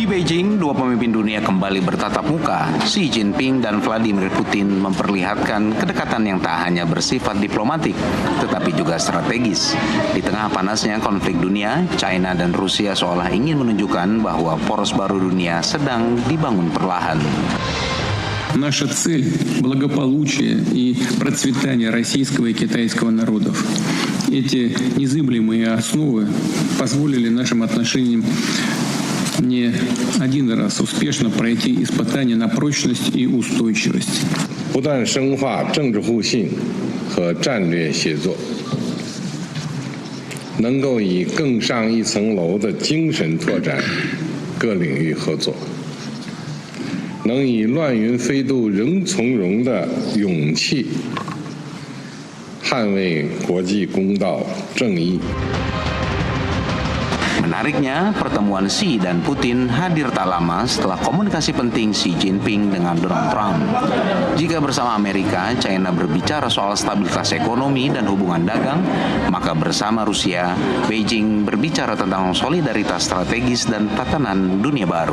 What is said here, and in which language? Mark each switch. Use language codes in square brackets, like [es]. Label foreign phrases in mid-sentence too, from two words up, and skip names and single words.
[id] Beijing, dua pemimpin dunia kembali bertatap muka. Xi Jinping dan Vladimir Putin memperlihatkan kedekatan yang tak hanya bersifat diplomatik, tetapi juga strategis. Di tengah panasnya konflik dunia, China dan Rusia seolah ingin menunjukkan bahwa poros baru dunia sedang dibangun perlahan. [ru] Наша цель – благополучие и процветание российского и китайского народов. Эти незыблемые основы позволили нашим отношениям не один раз успешно пройти испытания на прочность и устойчивость. [zh] 不断深化政治互信和战略协作，能够以更上一层楼的精神拓展各领域合作，能以乱云飞渡人从容的勇气捍卫国际公道正义。 [id] Menariknya, pertemuan Xi dan Putin hadir tak lama setelah komunikasi penting Xi Jinping dengan Donald Trump. Jika bersama Amerika, China berbicara soal stabilitas ekonomi dan hubungan dagang, maka bersama Rusia, Beijing berbicara tentang solidaritas strategis dan tatanan dunia baru.